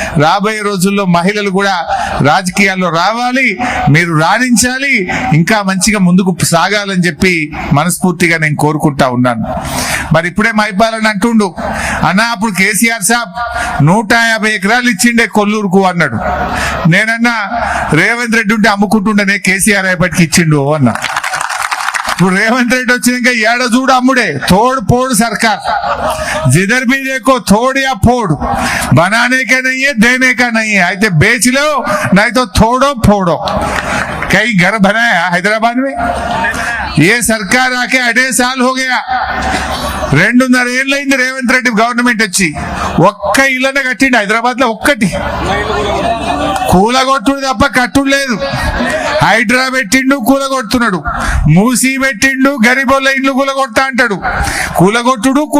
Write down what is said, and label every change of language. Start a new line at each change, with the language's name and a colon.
Telugu: రాబోయే రోజుల్లో మహిళలు కూడా రాజకీయాల్లో రావాలి, మీరు రాణించాలి, ఇంకా మంచిగా ముందుకు సాగాలని చెప్పి మనస్ఫూర్తిగా నేను కోరుకుంటా ఉన్నాను. మరి ఇప్పుడే మైపాలని అంటుండు అన్నా, అప్పుడు కేసీఆర్ సాబ్ 150 ఎకరాలు ఇచ్చిండే కొల్లూరుకు అన్నాడు. నేనన్నా రేవంత్ రెడ్డి ఉంటే అమ్ముకుంటుండేనే, కేసీఆర్ అయ్యేపటికి ఇచ్చిండు అన్నా. ఇప్పుడు రేవంత్ రెడ్డి వచ్చినాక ఏడ చూడు అమ్ముడే, తోడు పోడు
Hindi: सरकार, जिधर भी देखो थोड़ या फोड़, बनाने का नहीं है, देने का नहीं है. అయితే बेच लो, नहीं तो थोड़ो फोड़ो. कई घर बनाया हैदराबाद में, ये सरकार आके 2.5 साल हो गया.
Telugu: 2.5 ఏళ్ళైంది రేవంత్ రెడ్డి గవర్నమెంట్ వచ్చి. ఒక్క ఇళ్ళనే కట్టిండు హైదరాబాద్ లో, ఒక్కటి కూలగొట్టుడు తప్ప కట్టుడు లేదు. హైడ్రా పెట్టిండు, కూలగొడుతున్నాడు. మూసీ పెట్టిండు, గరీబోళ్ళ ఇండ్లు కూలగొడతా అంటాడు. కూలగొట్టుడు.